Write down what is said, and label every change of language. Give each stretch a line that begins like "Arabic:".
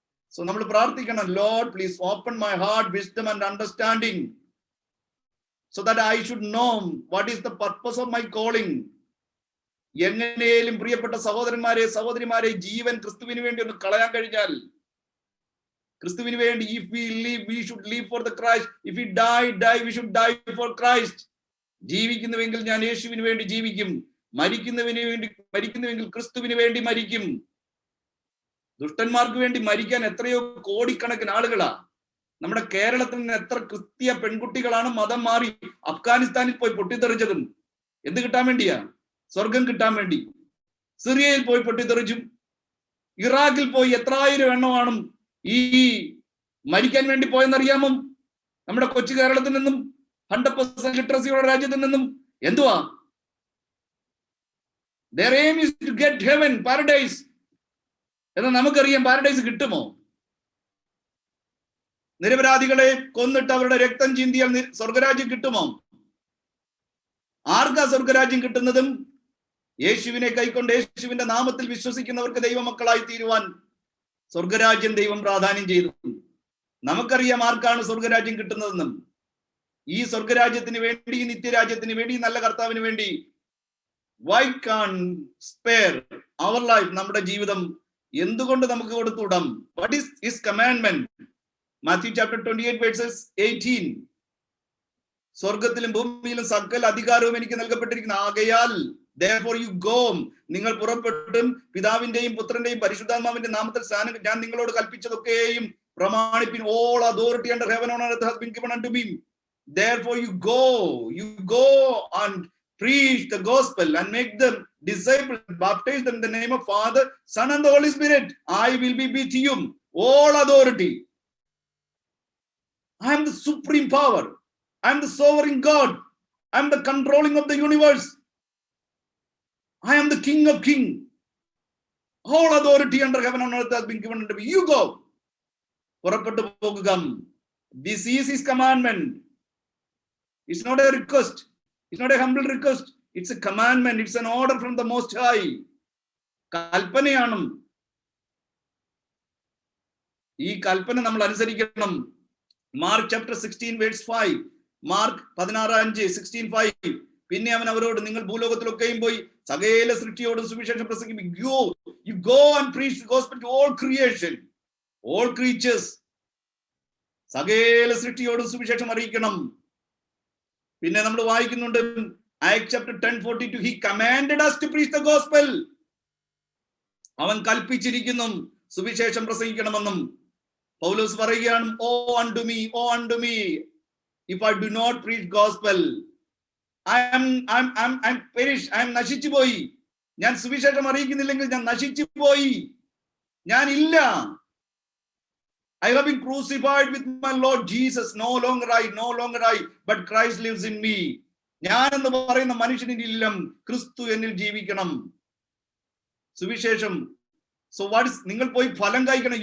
English: so
Malayalam: നമ്മൾ പ്രാർത്ഥിക്കണം,
English: Lord please open my heart, wisdom and understanding, so that I should know what is the purpose of my calling.
Malayalam: എങ്ങനെയും പ്രിയപ്പെട്ട സഹോദരന്മാരെ, സഹോദരിമാരെ, ജീവൻ ക്രിസ്തുവിന് വേണ്ടി ഒന്ന് കളയാൻ കഴിഞ്ഞാൽ, ക്രിസ്തുവിന് വേണ്ടി,
English: if we live, we should live for the Christ. If we die, we should die for Christ.
Malayalam: ജീവിക്കുന്നുവെങ്കിൽ ഞാൻ യേശുവിന് വേണ്ടി ജീവിക്കും. മരിക്കുന്നുവെങ്കിൽ ക്രിസ്തുവിന് വേണ്ടി മരിക്കും. ദുഷ്ടന്മാർക്ക് വേണ്ടി മരിക്കാൻ എത്രയോ കോടിക്കണക്കിന് ആളുകളാ. നമ്മുടെ കേരളത്തിൽ നിന്ന് എത്ര ക്രിസ്തീയ പെൺകുട്ടികളാണ് മതം മാറി അഫ്ഗാനിസ്ഥാനിൽ പോയി പൊട്ടിത്തെറിച്ചതും. എന്ത് കിട്ടാൻ വേണ്ടിയാ? സ്വർഗം കിട്ടാൻ വേണ്ടി. സിറിയയിൽ പോയി പൊട്ടിത്തെറിച്ചു. ഇറാഖിൽ പോയി എത്രായിരം എണ്ണമാണ് ഈ മരിക്കാൻ വേണ്ടി പോയെന്നറിയാമോ? നമ്മുടെ കൊച്ചു കേരളത്തിൽ നിന്നും 100% ലിറ്ററസിയുള്ള രാജ്യത്തിൽ നിന്നും എന്തുവാ?
English: Their aim is to get heaven, paradise.
Malayalam: എന്നാൽ നമുക്കറിയാം പാരഡൈസ് കിട്ടുമോ? നിരപരാധികളെ കൊന്നിട്ട് അവരുടെ രക്തം ചിന്തിയാൽ സ്വർഗരാജ്യം കിട്ടുമോ? ആർക്കാ സ്വർഗരാജ്യം കിട്ടുന്നതും? യേശുവിനെ കൈക്കൊണ്ട് യേശുവിന്റെ നാമത്തിൽ വിശ്വസിക്കുന്നവർക്ക് ദൈവമക്കളായി തീരുവാൻ സ്വർഗരാജ്യം ദൈവം പ്രാധാന്യം ചെയ്തു. നമുക്കറിയാം ആർക്കാണ് സ്വർഗരാജ്യം കിട്ടുന്നതെന്നും. ഈ സ്വർഗരാജ്യത്തിന് വേണ്ടി, ഈ നിത്യരാജ്യത്തിന് വേണ്ടി, നല്ല കർത്താവിന് വേണ്ടി
English: why can't spare our life,
Malayalam: നമ്മുടെ ജീവിതം എന്തുകൊണ്ട് നമുക്ക് കൊടുത്തുവിടാം?
English: What is his commandment? Matthew chapter 28 verses 18.
Malayalam: സ്വർഗത്തിലും ഭൂമിയിലും സകല അധികാരവും എനിക്ക് നൽകപ്പെട്ടിരിക്കുന്നു. ആകയാൽ
English: therefore you go,
Malayalam: നിങ്ങൾ പുറപ്പെട്ടും പിതാവിന്റെയും പുത്രന്റെയും പരിശുദ്ധാത്മാവിന്റെ നാമത്തിൽ ഞാൻ നിങ്ങളോട് കൽപ്പിച്ചതൊക്കെയും പ്രമാണിപ്പിൻ.
English: All authority under heaven and earth has been given unto me. Therefore you go and preach the gospel and make them disciples, baptize them in the name of Father, Son and the Holy Spirit. I will be with you. All authority. I am the supreme power. I am the sovereign God. I am the controlling of the universe. I am the King of Kings. All authority under heaven and earth has been given unto me. You go.
Malayalam: പുറപ്പെട്ടു പോകുക.
English: This is his commandment. It's not a request. It's not a humble request. It's a commandment. It's an order from the Most High.
Malayalam: കൽപ്പനയാണ്. ഈ കൽപ്പന നമ്മൾ അനുസരിക്കണം. Mark
English: Chapter 16 verse 5.
Malayalam: Mark 16:5, 16:5. പിന്നെ അവൻ അവരോട്, നിങ്ങൾ ഭൂലോകത്തിലൊക്കെയും പോയി സകല സൃഷ്ടിയോടും സുവിശേഷം പ്രസംഗിപ്പിക്കും.
English: You go and preach the gospel to all creation, all creatures.
Malayalam: സകല സൃഷ്ടിയോടും സുവിശേഷം അറിയിക്കണം. പിന്നെ നമ്മൾ വായിക്കുന്നുണ്ട്
English: Acts chapter 10:42, he commanded us to preach the gospel.
Malayalam: അവൻ കൽപ്പിച്ചിരിക്കുന്നു സുവിശേഷം പ്രസംഗിക്കണമെന്നും. പൗലോസ് പറയുകയാണ്,
English: oh unto me if I do not preach gospel, I'm perished, I am
Malayalam: നശിച്ചു പോയി. ഞാൻ സുവിശേഷം അറിയിക്കുന്നില്ലെങ്കിൽ ഞാൻ നശിച്ചു പോയി, ഞാൻ ഇല്ല.
English: I have been crucified with my Lord Jesus. No longer I, but Christ lives in me.
Malayalam: ഞാൻ എന്ന് പറയുന്ന മനുഷ്യനില്ല, ക്രിസ്തു എന്നിൽ ജീവിക്കണം. സുവിശേഷം.
English: So what is,
Malayalam: നിങ്ങൾ പോയി ഫലം കായ്ക്കണം.